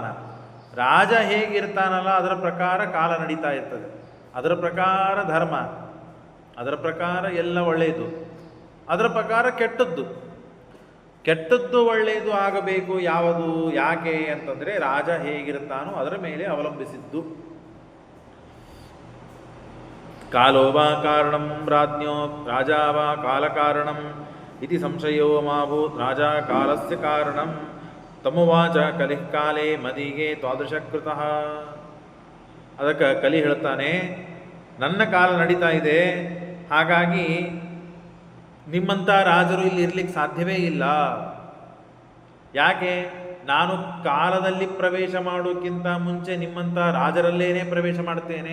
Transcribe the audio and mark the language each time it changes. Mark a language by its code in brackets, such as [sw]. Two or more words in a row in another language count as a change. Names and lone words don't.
[kn] ರಾಜ ಹೇಗಿರ್ತಾನಲ್ಲ ಅದರ ಪ್ರಕಾರ ಕಾಲ ನಡೀತಾ ಇರ್ತದೆ, ಅದರ ಪ್ರಕಾರ ಧರ್ಮ, ಅದರ ಪ್ರಕಾರ ಎಲ್ಲ ಒಳ್ಳೆಯದು, ಅದರ ಪ್ರಕಾರ ಕೆಟ್ಟದ್ದು ಒಳ್ಳೆಯದು ಆಗಬೇಕು. ಯಾವುದು, ಯಾಕೆ ಅಂತಂದರೆ ರಾಜ ಹೇಗಿರ್ತಾನೋ ಅದರ ಮೇಲೆ ಅವಲಂಬಿಸಿದ್ದು. [sa] ಕಾಲೋ ವಾ ಕಾರಣಂ ರಾಜ್ಞೋ ರಾಜಾ ವಾ ಕಾಲ ಕಾರಣಂ ಇತಿ ಸಂಶಯೋ ಮಾಭೂತ್ ರಾಜ ಕಾಲಸ್ಯ ಕಾರಣಂ ತಮುವಾಚ ಕಲಿಃ ಕಾಲೇ ಮದಿಗೆ ತ್ವಾದೃಶಕೃತಃ. [kn] ಅದಕ್ಕೆ ಕಲಿ ಹೇಳ್ತಾನೆ, ನನ್ನ ಕಾಲ ನಡೀತಾ ಇದೆ, ಹಾಗಾಗಿ ನಿಮ್ಮಂಥ ರಾಜರು ಇಲ್ಲಿ ಇರ್ಲಿಕ್ಕೆ ಸಾಧ್ಯವೇ ಇಲ್ಲ. ಯಾಕೆ? ನಾನು ಕಾಲದಲ್ಲಿ ಪ್ರವೇಶ ಮಾಡೋಕ್ಕಿಂತ ಮುಂಚೆ ನಿಮ್ಮಂಥ ರಾಜರಲ್ಲೇನೇ ಪ್ರವೇಶ ಮಾಡ್ತೇನೆ.